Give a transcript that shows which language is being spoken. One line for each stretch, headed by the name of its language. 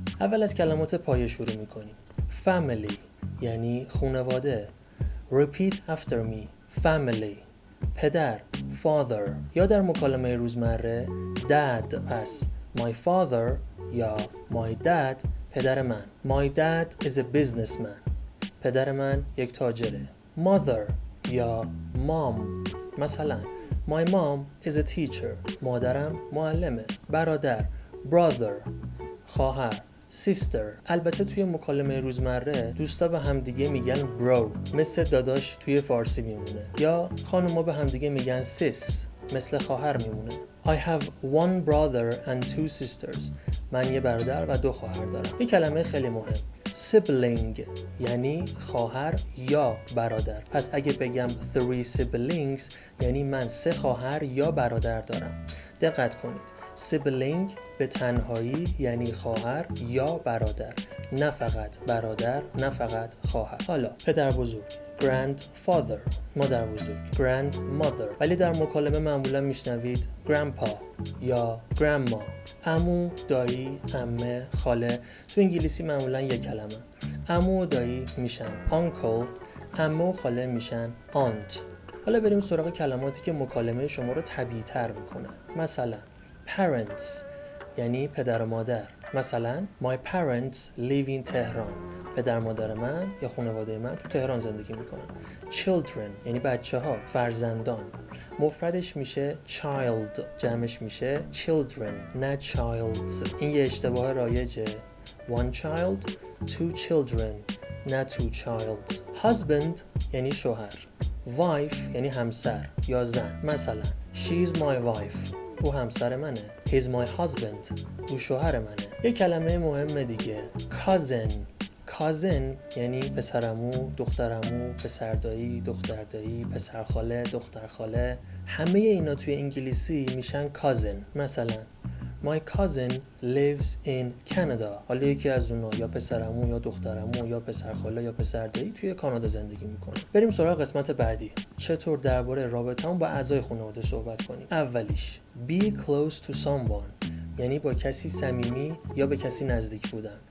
Persian: اول از کلمات پایه شروع میکنیم. Family یعنی خانواده.
English: Repeat after me. Family.
Persian: پدر father، یا در مکالمه روزمره dad. پس
English: my father
Persian: یا
English: my dad
Persian: پدر من.
English: My dad is a businessman.
Persian: پدر من یک تاجره.
English: Mother یا mom.
Persian: مثلا
English: my mom is a teacher.
Persian: مادرم معلمه. برادر brother. خواهر sister. البته توی مکالمه روزمره دوستا به همدیگه میگن bro، مثل داداش توی فارسی میمونه، یا خانوما به همدیگه میگن sis، مثل خواهر میمونه.
English: I have one brother and 2 sisters.
Persian: من یه برادر و 2 خواهر دارم. یه کلمه خیلی مهم، sibling یعنی خواهر یا برادر. پس اگه بگم 3 siblings یعنی من 3 خواهر یا برادر دارم. دقت کنید، sibling به تنهایی یعنی خواهر یا برادر، نه فقط برادر، نه فقط خواهر. حالا پدر بزرگ grandfather، مادر بزرگ grandmother، ولی در مکالمه معمولا میشنوید grandpa یا grandma. عمو، دایی، عمه، خاله تو انگلیسی معمولا یک کلمه. عمو و دایی میشن uncle، عمه و خاله میشن aunt. حالا بریم سراغ کلماتی که مکالمه شما رو طبیعی تر میکنه. مثلا parents یعنی پدر و مادر. مثلا
English: my parents live in تهران.
Persian: پدر مادر من یا خانواده من تو تهران زندگی میکنن. children یعنی بچه ها، فرزندان. مفردش میشه child، جمعش میشه children نه childs. این یه اشتباه رایجه.
English: one child, 2 children
Persian: نه
English: 2 childs.
Persian: husband یعنی شوهر. wife یعنی همسر یا زن. مثلا
English: she is my wife،
Persian: او همسر منه.
English: he's my husband،
Persian: او شوهر منه. یه کلمه مهم دیگه cousin. cousin یعنی پسرعمو، دخترعمو، پسردایی، دختردایی، پسرخاله، دخترخاله. همه اینا توی انگلیسی میشن cousin. مثلا
English: My cousin lives in Canada.
Persian: حالا یکی از اونها یا پسرعمو یا دخترعمو یا پسرخاله یا پسردایی توی کانادا زندگی میکنه. بریم سراغ قسمت بعدی، چطور درباره رابطه‌مون با اعضای خانواده صحبت کنیم. اولیش
English: be close to someone
Persian: یعنی با کسی صمیمی یا به کسی نزدیک بودن.